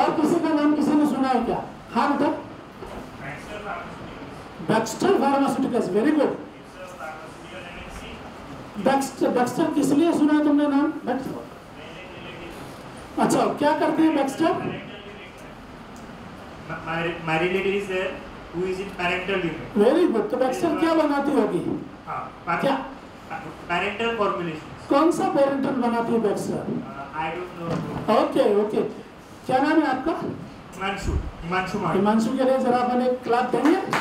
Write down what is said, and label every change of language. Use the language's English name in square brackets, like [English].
[Hindi] और किसी का नाम किसी ने सुना है क्या? हाँ बेटा, Baxter pharmaceuticals, very good. Baxter किस लिए सुना है तुमने नाम? बैक्स्टर, अच्छा क्या करते हैं Baxter? [English] My relative is there who is in parental unit. [Hindi] Very good. तो बैक्स्टर क्या बनाती होगी? क्या? [English] Parental formulations. [Hindi] कौन सा पेरेंटल बनाती है Baxter? [English] I don't know. [Hindi] Okay okay, क्या नाम है आपका? Himanshu Mani. हिमांशु के लिए जरा अपन एक क्लैप देंगे।